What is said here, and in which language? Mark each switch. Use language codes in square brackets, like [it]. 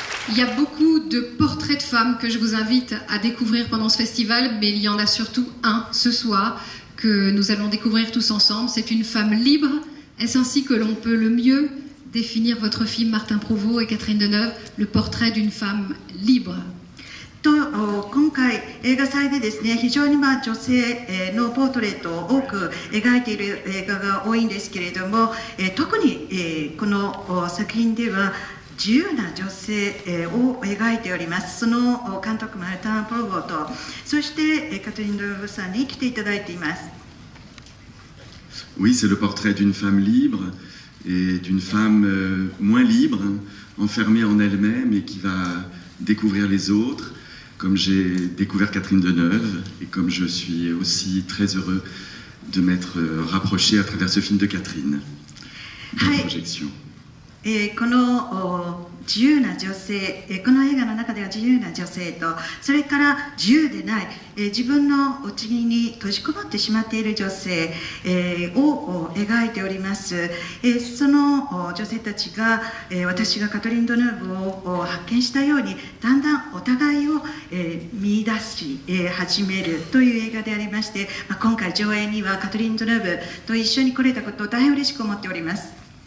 [fr] Il y a beaucoup de portraits de femmes que je vous invite à découvrir pendant ce festival, mais il y en a surtout un ce soir que nous allons découvrir tous ensemble. C'est une femme libre. Est-ce ainsi que l'on peut le mieux définir votre film, Martin Provost et Catherine Deneuve, le portrait d'une femme libre? [ja] 今回映画祭でですね、非常に女性のポートレートを多く描いている映画が多いんですけれども、特にこの作品では自由な女性を描いております。その監督マルタン・プロボーと、そしてカトリン・ドゥーブさんに来ていただいています。 [fr] Oui, c'est le portrait d'une femme libre et d'une femme moins libre, enfermée en elle-même et qui va découvrir les autres, comme j'ai découvert Catherine Deneuve et comme je suis aussi très heureux de m'être rapproché à travers ce film de Catherine, de la projection. [ja] この自由な女性、この映画の中では自由な女性と、それから自由でない、自分の内に閉じこもってしまっている女性を描いております。その女性たちが私がカトリン・ドヌーブを発見したように、だんだんお互いを見出し始めるという映画でありまして、今回上映にはカトリン・ドヌーブと一緒に来れたことを大変嬉しく思っております。